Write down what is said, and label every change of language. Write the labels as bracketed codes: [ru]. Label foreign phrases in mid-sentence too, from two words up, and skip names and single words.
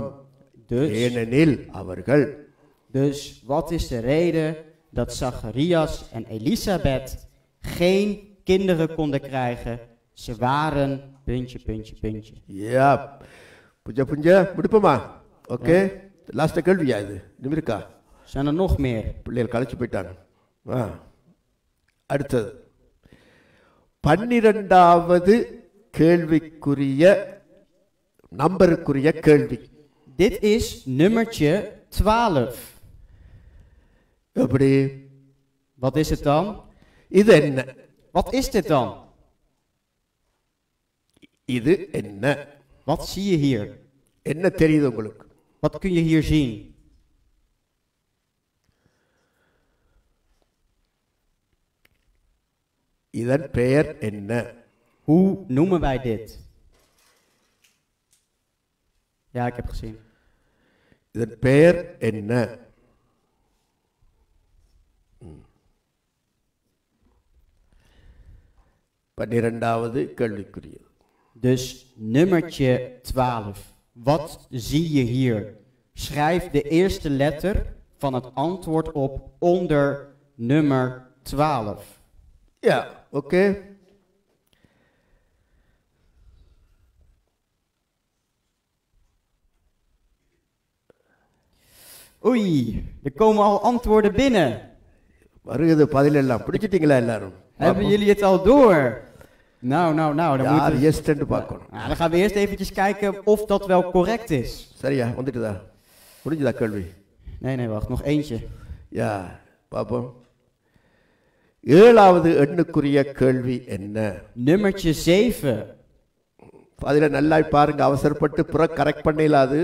[ta] ஏனெனில் அவர்கள்... [nl] Dus wat is de reden dat Zacharias en Elisabeth geen kinderen konden krijgen? Ze waren... puntje. Ja, [ta] புஞ்ச முடிப்போமா? ஓகே, லாஸ்ட் கேள்வியா இது? இன்னும் இருக்கா? [nl] Zijn er nog meer? [ta] பிள்ளைகள் கழிச்சு போயிட்டாங்க. அடுத்தது 12வது கேள்விக்குரிய நம்பருக்குரிய கேள்வி. [nl] Dit is nummertje 12. [ta] எப்படி? [nl] Wat is het dan? [ta] இது என்ன? [nl] Wat is dit dan? [ta] இது என்ன? [nl] Wat zie je hier? [ta] என்ன தெரியுது உங்களுக்கு? [nl] Wat kun je hier zien? [ta] இதன் பெயர் என்ன? [nl] Hoe noemen wij dit? Ja, ik heb gezien. [ta] இதன் பெயர் என்ன? பன்னிரண்டாவது கேள்விக்குரியது. [nl] Dus nummertje 12. Wat zie je hier? Schrijf de eerste letter van het antwoord op onder nummer 12. Ja, oké. Oei, er komen al antwoorden binnen. [ta] வருகிறது பதிலெல்லாம். பிடிச்சிட்டீங்களா எல்லாரும்? [nl] Hebben jullie het al door? Nou, dan [ta] யார் [nl] moeten [ta] எஸ் என்று பார்க்கணும். [nl] dan gaan we eerst eventjes kijken of dat wel correct is. [ta] சரியா? வந்துட்டுதா? முடிஞ்சுதா கேள்வி? [nl] Nee, wacht, nog eentje. [ta] யா, பாப்போம். 7வது எண்ணுக்குரிய கேள்வி என்ன? [nl] Nummertje 7. [ta] அதில் நல்லா பாருங்க, அவசரப்பட்டு புற கரெக்ட் பண்ணிடலாது.